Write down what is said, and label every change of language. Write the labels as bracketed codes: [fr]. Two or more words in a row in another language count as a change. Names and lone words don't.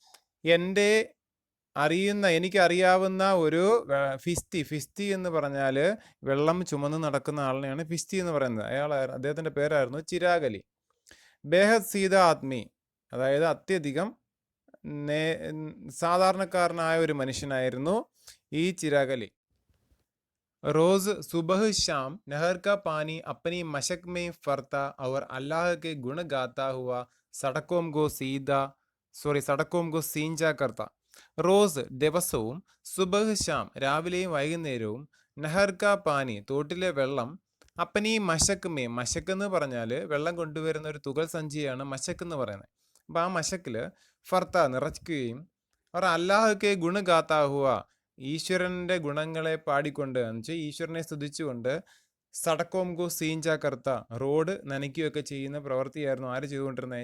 [ml] എനിക്കറിയാവുന്ന ഒരു ഫിസ്തി എന്ന് പറഞ്ഞാൽ വെള്ളം ചുമന്ന് നടക്കുന്ന ആളിനെയാണ് ഫിസ്തി എന്ന് പറയുന്നത്. അദ്ദേഹത്തിൻ്റെ പേരായിരുന്നു ചിരാഗ് അലി. [hi] बेहद सीधा आदमी, [ml] അതായത് അത്യധികം സാധാരണക്കാരനായ ഒരു മനുഷ്യനായിരുന്നു ഈ ചിരാഗ് അലി. [hi] रोज सुबह शाम नहर का पानी अपनी मशक में फरता और अल्लाह के गुण गाता हुआ सड़कों को सींचा करता. [ml] റോസ് ദിവസവും, [hi] सुबह शाम [ml] രാവിലെയും വൈകുന്നേരവും, [hi] नहर का पानी [ml] തോട്ടിലെ വെള്ളം, [hi] अपनी मशक [ml] മശക്ക് എന്ന് പറഞ്ഞാൽ വെള്ളം കൊണ്ടുവരുന്ന ഒരു തുകൽ സഞ്ചിയാണ് മശക്ക് എന്ന് പറയുന്നത്. അപ്പം ആ മശക്കിൽ ഫർത്ത നിറയ്ക്കുകയും അവർ [hi] अल्लाह के गुण गाता हुआ [ml] ഈശ്വരൻ്റെ ഗുണങ്ങളെ പാടിക്കൊണ്ട്, എന്ന് വെച്ചാൽ ഈശ്വരനെ സ്തുതിച്ചുകൊണ്ട്, [hi] सड़कों को सींचा करता [ml] റോഡ് നനയ്ക്കുകയൊക്കെ ചെയ്യുന്ന പ്രവൃത്തിയായിരുന്നു ആര് ചെയ്തുകൊണ്ടിരുന്നത്?